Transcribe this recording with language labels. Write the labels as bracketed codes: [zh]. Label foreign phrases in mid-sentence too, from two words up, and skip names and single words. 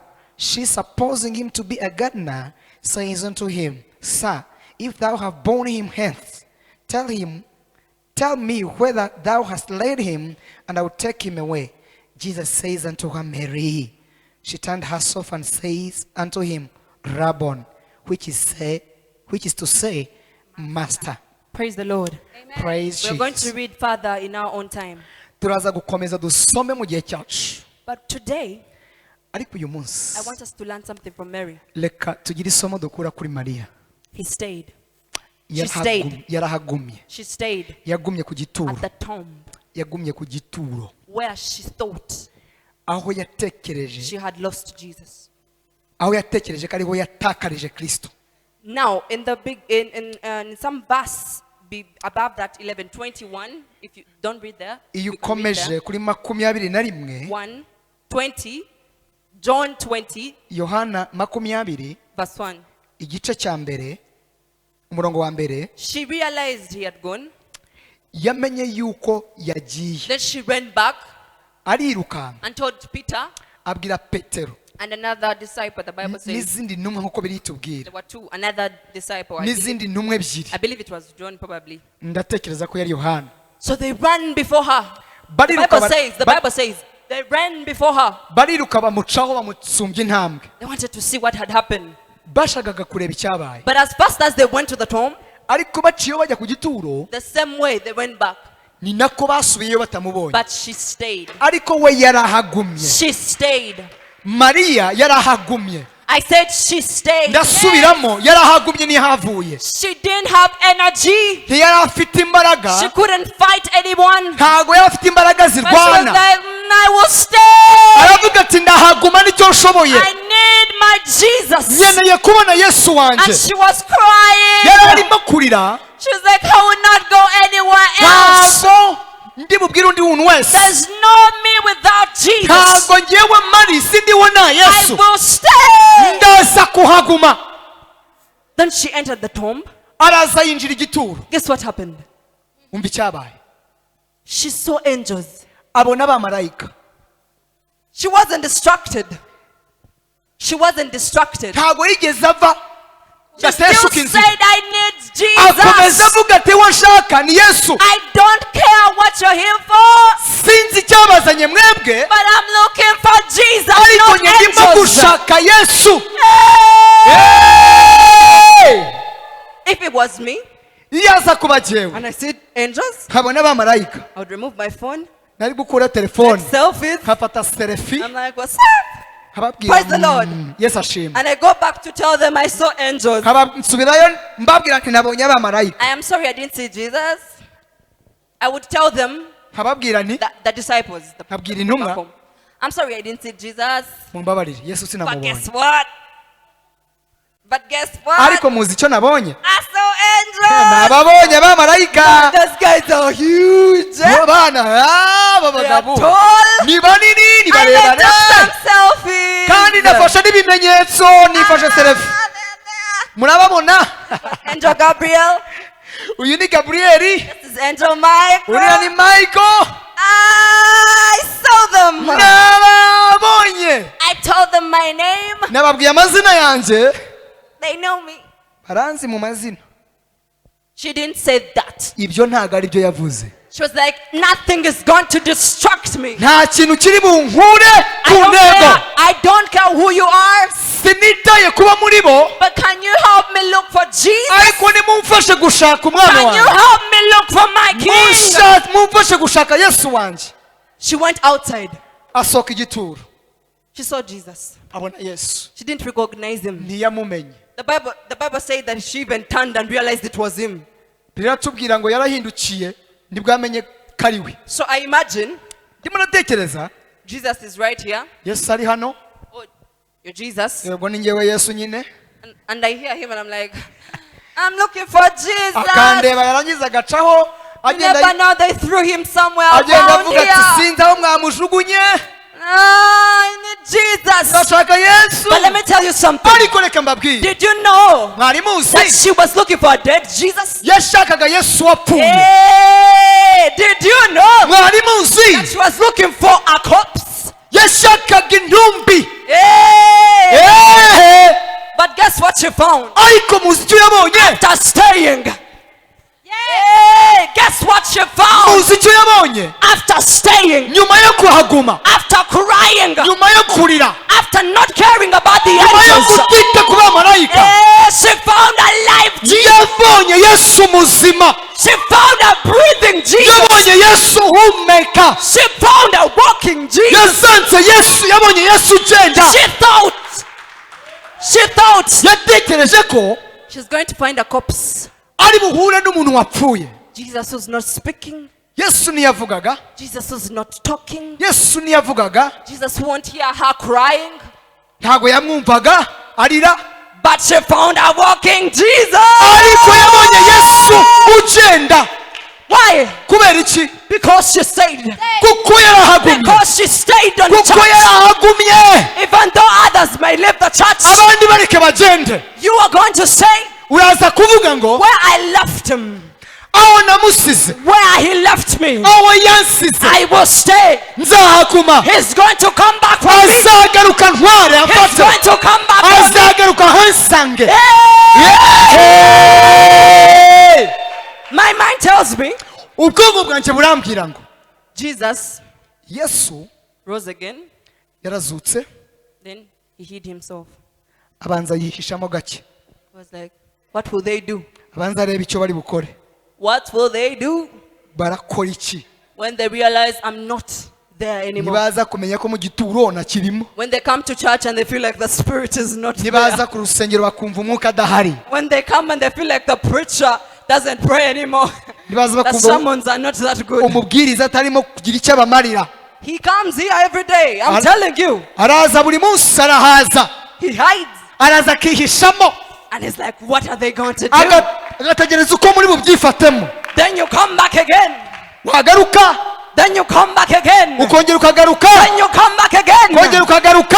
[en] She, supposing him to be a gardener, says unto him, Sir, if thou have borne him hence, tell me whether thou hast laid him, and I will take him away. Jesus says unto her, Mary. She turned herself and says unto him, Rabbon, which is to say, Master. Praise the Lord. Praise We're going to Jesus. read further in our own time. [rw] Turaza gukomeza dusome mu gihe cyacu. [en] But today, [rw] Ariko uyu munsi [en] I want us to learn something from Mary. [rw] reka tugire isomo dukura kuri Mariya. [en] He stayed. She stayed. [rw] Yarahagumye. [en] She stayed [rw] Yagumye ku gituro. [en] at the tomb [rw] Yagumye ku gituro. [en] where she thought [rw] Aho yatekereje. [en] she had lost Jesus. [rw] Aho yatekereje ko ariho yatakarije Kristo. [en] Now, in the big, in some verse above that, 11:21, if you don't read there, [rw] Iyo [en] you can read [rw] ukomeje [en] there. [rw] kuri 21, [en] 1:20, John 20, [rw] Yohana 20, [en] verse 1. [rw] igice cya mbere, umurongo wa mbere, [en] She realized he had gone. [rw] yamenye yuko yagiye. [en] Then she ran back [rw] Arirukanka [en] and told Peter [rw] abwira Petero [en] and another disciple. The Bible says [rw] n'izindi ntumwe nk'uko biri [en] there [rw] tubwira, [en] were two. Another disciple. I believe, [rw] n'izindi ntumwe ebyiri. [en] it was John, probably. [rw] Ndatekereza ko yari Yohana. [en] So they ran before her. The [rw] Bariruka [en] Bible says they ran before her. [rw] bariruka bamucaho bamusumbya intambwe. [en] They wanted to see what had happened. [rw] Bashakaga kureba icyabaye. [en] But as fast as they went to the tomb, [rw] Ariko baciyeho bajya ku gituro, [en] the same way they went back. [rw] ni nako basubiyeyo batamubonye. [en] But she stayed. [rw] Ariko we yarahagumye. [en] She stayed. [rw] Mariya yarahagumye. [en] I said she stayed. [rw] Ndasubiramo, yarahagumye nihavuye. [en] She didn't have energy. [rw] Ntiyari afite imbaraga. [en] She couldn't fight anyone. [rw] Ntago yari afite imbaraga [en] But she was [rw] zirwana. [en] like, I will stay. [rw] aravuga ati ndahaguma nicyo nshoboye, [en] I need my Jesus. [rw] nkeneye kubona Yesu [en] And [rw] wanje. [en] she was crying. [rw] Yari arimo kurira, [en] She was like, I will not go anywhere else. [rw] ntabwo ndi bubwire undi muntu wese, [en] There's no me without Jesus. [rw] ntabwo ngewe mari sindiho nta [en] I [rw] Yesu, [en] will stay. [rw] ndaza kuhaguma. [en] Then she entered the tomb. [rw] Araza yinjira igituro. [en] Guess what happened? [rw] Umva icyabaye, [en] She saw angels. [rw] abona abamarayika. [en] She wasn't distracted. She wasn't distracted. [rw] Ntabwo yigeze ava [en] She still [rw] gateshuka [en] said, [rw] inzira, [en] I need [rw] akomeza [en] Jesus. [rw] avuga ati uwo nshaka ni Yesu. [en] I don't care what you're here for, [rw] Sinzi icyabazanye mwebwe, [en] but I'm looking for Jesus, [rw] ariko [en] not [rw] njye ndimo [en] angels. [rw] gushaka Yesu. [en] Hey! If it was me [rw] Iyo aza kuba jyewe [en] and I see angels, [rw] nkabona abamarayika, [en] I would remove my phone, [rw] nari gukura telefone [en] selfies. [rw] nkafata selfie, [en] I'm like, what's up? [rw] nkababwira [en] Praise the Lord. [rw] Yesu ashimwe, [en] And I go back to tell them I saw angels. [rw] nsubirayo mbabwira ati nabonye abamarayika, [en] I am sorry I didn't see Jesus. I would tell them, [rw] nkababwira nti [en] the disciples, the [rw] nkabwira [en] people [rw] intumwa, [en] back home, I'm sorry I didn't see Jesus. [rw] mumbabarire Yesu [en] But [rw] sinamubonye, [en] guess what? But guess what? [rw] ariko muzi icyo nabonye, [en] I saw angels. [rw] nababonye abamarayika. [en] Those guys are huge. [rw] Abo bana aba [en] They are [rw] bagabo [en] tall. [rw] ni banini, ni [en] And they [rw] barebare, [en] took some selfies. [rw] kandi nafashe n'ibimenyetso, nifashe selfie. Murababona? [en] Angel Gabriel. [rw] Uyu ni Gabrieli, [en] This is Angel Mike. [rw] uriya ni Michael. [en] I saw them. [rw] Nababonye, [en] I told them my name. [rw] nababwiye amazina yanjye, [en] They know me. [rw] baranzi mu mazina. [en] She didn't say that. [rw] Ibyo ntabwo ari byo yavuze. [en] She was like, nothing is going to distract me. [rw] Nta kintu kiri bunkure ku ntego. [en] I don't care who you are, [rw] Sinitaye kuba muri bo, [en] but can you help me look for Jesus? [rw] ariko nimumfashe gushaka umwana [en] Can you [rw] wanjye, [en] help me look for my King? [rw] mumfashe gushaka Yesu wanjye. [en] She went outside. [rw] Asohoka igituro, [en] She saw Jesus. [rw] abona Yesu, [en] She didn't recognize him. [rw] ntiyamumenye. [en] The Bible said that she even turned and realized it was him. [rw] Biratubwira ngo yarahindukiye nibwo amenye ko ari we. [en] So I imagine [rw] Ndimo natekereza [en] Jesus is right here. [rw] Yesu ari hano, [en] Oh, you're Jesus. [rw] yego ni njyewe Yesu nyine, [en] And I hear him and I'm like, I'm looking for Jesus. [rw] akandeba yarangiza agacaho, [en] You never [rw] agenda [en] know, they threw him somewhere [rw] agenda [en] around [rw] avuga ati [en] here. [rw] sinzi aho mwamujugunye, [en] I need Jesus. [rw] ndashaka Yesu. [en] But let me tell you something. [rw] Ariko reka mbabwire, [en] Did you know [rw] mwari [en] that [rw] muzi [en] she was looking for a dead Jesus? [rw] yashakaga Yesu wapfuye. [en] Hey, did you know [rw] Mwari muzi [en] that she was looking for a corpse? [rw] yashakaga intumbi. [en] Hey. [rw] Ehe, [en] But guess what she found? [rw] ariko muzi icyo yabonye, [en] After staying. Hey, guess what she found? [rw] muzi icyo yabonye, [en] After staying. [rw] nyuma yo kuhaguma, [en] After crying. [rw] nyuma yo kurira, [en] After not caring about the [rw] nyuma yo [en] angels. [rw] kutita ku bamarayika, [en] Hey, she found a live Jesus. [rw] yabonye Yesu muzima, [en] She found a breathing Jesus. [rw] yabonye Yesu uhumeka, [en] She found a walking Jesus. [rw] yasanze Yesu, yabonye Yesu ugenda. [en] She thought [rw] Yatekereje ko [en] she's going to find a corpse. [rw] ari buhure n'umuntu wapfuye. [en] Jesus was not speaking. [rw] Yesu ntiyavugaga, [en] Jesus was not talking. [rw] Yesu ntiyavugaga, [en] Jesus won't hear her crying. [rw] ntabwo yamwumvaga arira, [en] But she found a walking Jesus. [rw] ariko yabonye Yesu ugenda. [en] Why? [rw] Kubera iki? [en] Because she stayed. [rw] Kuko yarahagumye, [en] Because she stayed on [rw] kuko [en] church. [rw] yarahagumye. [en] Even though others may leave the church, [rw] Abandi bareke bagende, [en] you are going to say, [rw] uraza kuvuga ngo [en] where I left him, [rw] aho namusize, [en] where he left me, [rw] aho yansize, [en] I will stay. [rw] nzahaguma. [en] He's going to come back for me. [rw] Azagaruka ntware [en] He's [rw] amfate, [en] going to come back for me. [rw] azagaruka hansange. [en] Hey! My mind tells me [rw] Ubwonko bwanjye burambwira ngo [en] Jesus [rw] Yesu [en] rose again. [rw] yarazutse, [en] Then he hid himself. [rw] abanza yihishamo gake, [en] He was like, what will they do? [rw] abanza areba icyo bari bukore. [en] What will they do [rw] Barakora iki? [en] when they realize I'm not there anymore? [rw] Ntibaza kumenya ko mu gituro nakirimo, [en] When they come to church and they feel like the spirit is not [rw] ntibaza [en] there. [rw] ku rusengero bakumva umwuka adahari, [en] When they come and they feel like the preacher doesn't pray anymore. [rw] ntibaza [en] The [rw] bakumva [en] sermons are not that good. [rw] umubwiriza atarimo kugira icyo abamarira. [en] He comes here every day. I'm telling you. [rw] araza buri munsi arahaza [en] He hides. [rw] araza akihishamo [en] And it's like, what are they going to do? [rw] agategereza uko muri bubyifatemo [en] Then you come back again. [rw] wagaruka [en] Then you come back again. [rw] ukongera ukagaruka [en] Then you come back again. [rw] ukongera ukagaruka